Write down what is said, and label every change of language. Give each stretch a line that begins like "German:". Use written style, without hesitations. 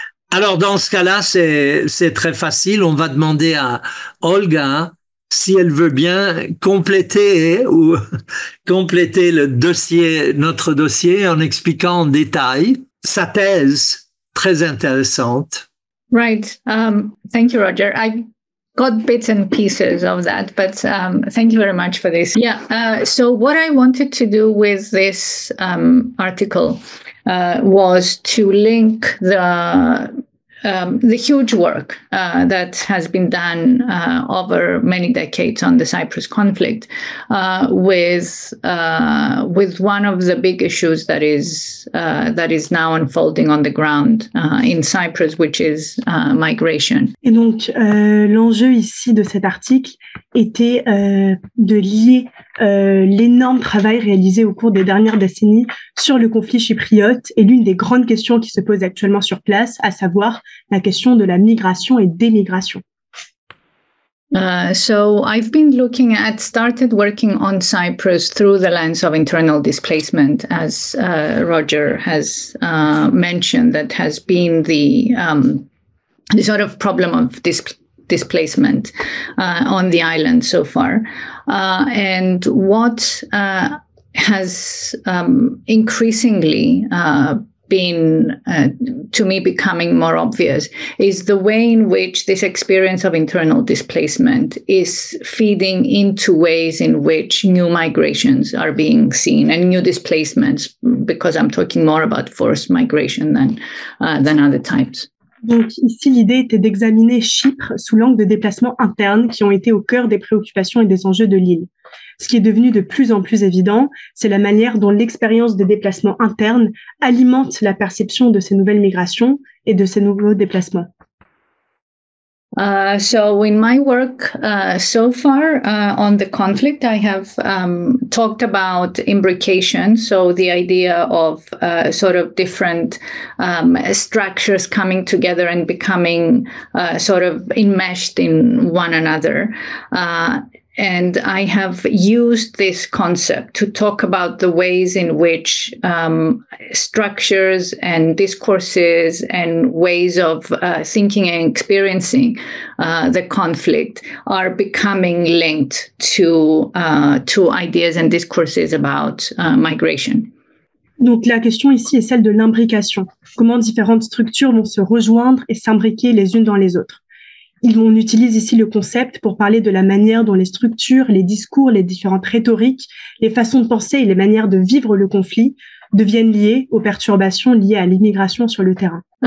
French: Alors dans ce cas-là, c'est très facile. On va demander à Olga si elle veut bien compléter le dossier, notre dossier, en expliquant en détail sa thèse très intéressante.
English: Right. Thank you, Roger. I got bits and pieces of that, but thank you very much for this. Yeah. So what I wanted to do with this article was to link the huge work that has been done over many decades on the Cyprus conflict with one of the big issues that is now unfolding on the ground in Cyprus, which is migration.
French: Et donc l'enjeu ici de cet article était de lier l'énorme travail réalisé au cours des dernières décennies sur le conflit chypriote et l'une des grandes questions qui se posent actuellement sur place, à savoir la question de la migration et des migrations.
English: So I've been started working on Cyprus through the lens of internal displacement, as Roger has mentioned, that has been the sort of problem of displacement on the island so far. And what has increasingly been, to me, becoming more obvious is the way in which this experience of internal displacement is feeding into ways in which new migrations are being seen and new displacements, because I'm talking more about forced migration than other types.
French: Donc ici, l'idée était d'examiner Chypre sous l'angle de déplacements internes qui ont été au cœur des préoccupations et des enjeux de l'île. Ce qui est devenu de plus en plus évident, c'est la manière dont l'expérience de déplacement interne alimente la perception de ces nouvelles migrations et de ces nouveaux déplacements.
English: So in my work so far on the conflict, I have talked about imbrication, so the idea of sort of different structures coming together and becoming sort of enmeshed in one another. And I have used this concept to talk about the ways in which structures and discourses and ways of thinking and experiencing the conflict are becoming linked to ideas and discourses about migration.
French: Donc la question ici est celle de l'imbrication. Comment différentes structures vont se rejoindre et s'imbriquer les unes dans les autres. On utilise ici le concept pour parler de la manière dont les structures, les discours, les différentes rhétoriques, les façons de penser et les manières de vivre le conflit deviennent liées aux perturbations liées à l'immigration sur le terrain.